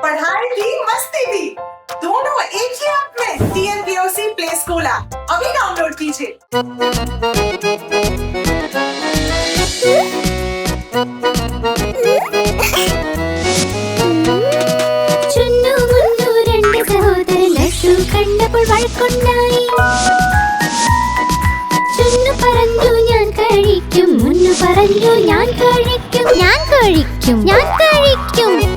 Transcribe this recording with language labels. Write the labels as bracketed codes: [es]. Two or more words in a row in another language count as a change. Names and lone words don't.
[hi] पढ़ाई भी मस्ती भी दोनों एक ही ऐप में। TNPOC [en] play school app [hi] अभी डाउनलोड कीजिए। [ml] ചുന്നു മുന്നു രണ്ട് സഹോദരൻ ലഡ്ഡു കണ്ടപ്പോൾ വഴക്കുണ്ടായി. ചുന്നു പറഞ്ഞു ഞാൻ കഴിക്കും, മുന്നു പറഞ്ഞു ഞാൻ കഴിക്കും, ഞാൻ കഴിക്കും, ഞാൻ കഴിക്കും.